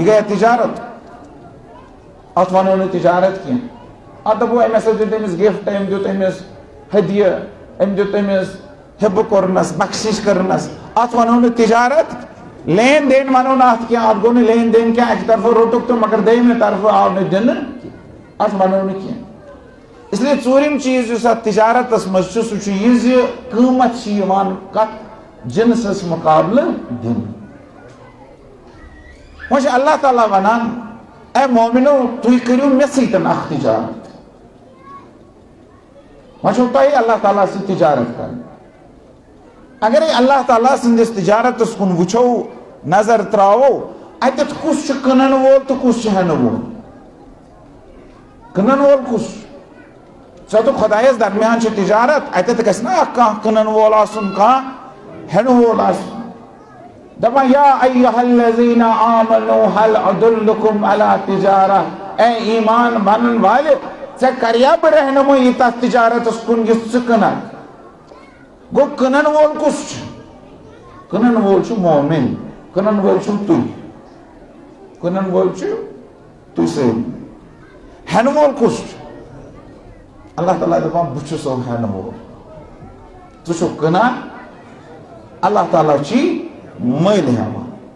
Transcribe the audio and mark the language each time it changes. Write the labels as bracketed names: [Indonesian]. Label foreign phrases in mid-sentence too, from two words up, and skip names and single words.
[Kashmiri] گٔیے تجارت اتھ ونو نہٕ تجارت کینٛہہ اتھ دپو أمۍ ہسا دیُت أمِس گفٹ أمۍ دیُت أمِس ہدیہِ أمۍ دیُت أمِس ہِبہٕ کوٚرنس بخشش کٔرنس اتھ ونو نہٕ تجارت لین دین ونو نہٕ اتھ کینٛہہ اتھ گوٚو نہٕ لین دین کینٛہہ اکہِ طرفہٕ روٚٹُکھ تہٕ مگر دوٚیمہِ طرفہٕ آو نہٕ دِنہٕ اتھ ونو نہٕ کینٛہہ [Urdu] اس لیے [Kashmiri] ژوٗرِم چیٖز یُس اتھ تجارتس منٛز چھُ سُہ چھُ یہِ زِ قۭمتھ چھِ یِوان کتھ جنسس مُقابلہٕ دِنہٕ وۄنۍ چھُ اللہ تعالیٰ ونان اے مومنو تُہۍ کٔرِو مےٚ سۭتۍ اکھ تجارت وۄنۍ چھو تۄہہِ اللہ تعالیٰ سۭتۍ تجارت کرٕنۍ اگرے اللہ تعالیٰ سٕنٛدِس تجارتس کُن وٕچھو نظر تراوو اتٮ۪تھ کُس چھُ کٕنن وول تہٕ کُس چھُ ہٮ۪نہٕ وول کٕنن وول کُس ژےٚ دوٚپ خۄدایس درمیان چھِ تجارت اتٮ۪تھ گژھِ نا اکھ کانٛہہ کٕنن وول آسُن کانٛہہ ہٮ۪نہٕ وول آسُن دپان [Arabic] یا ایھا الذین آمنوا هل ادلکم علی تجارہ [Kashmiri] اے ایمان ونن والہِ ژےٚ کریا بہٕ رہنمٲیی تتھ تجارتس کُن یُس ژٕ کٕنکھ گوٚو کٕنن وول کُس چھُ کٕنن وول چھُ مومن کٕنن وول چھُو تُہۍ کٕنن وول چھُ تُہۍ سٲری ہٮ۪نہٕ وول کُس چھُ اللہ تعالیٰ دپان بہٕ چھُسو ہٮ۪نہٕ وول ژٕ چھُکھ کٕنان اللہ تعالیٰ چھی مٔلۍ ہٮ۪وان